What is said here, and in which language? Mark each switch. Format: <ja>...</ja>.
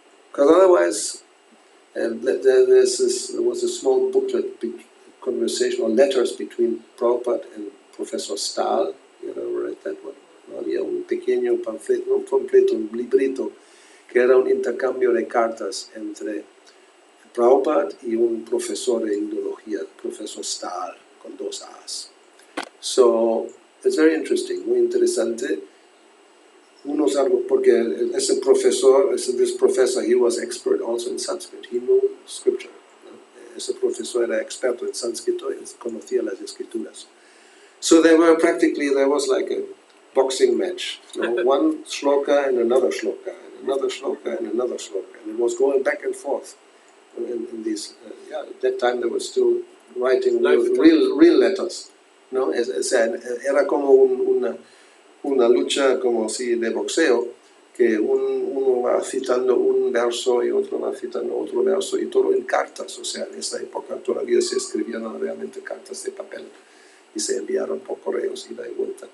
<en>Because otherwise, there was a small booklet, conversation or letters between Prabhupada and Professor Stahl. You know, read that one.</en> <es>Había un pequeño panfleto, no un panfleto, un librito, que era un intercambio de cartas entre Prabhupada y un profesor de indología, Professor Stahl, con 2 A's.</es> <en>So, it's very interesting,</en> <es>muy interesante. Porque ese profesor,</es> <en>this professor, he was expert also in Sanskrit. He knew scripture.</en> <es>¿No? Ese profesor era experto en sánscrito y conocía las escrituras.</es> <en>So there was like a boxing match. You know, one shloka and another shloka, and another shloka and another shloka. And it was going back and forth in these. At that time they were still writing real letters.</en> <es>¿No? Era como una lucha como si de boxeo, que uno va citando un verso y otro va citando otro verso, y todo en cartas. O sea, en esa época todavía se escribían realmente cartas de papel y se enviaron por correos ida y vuelta.</es>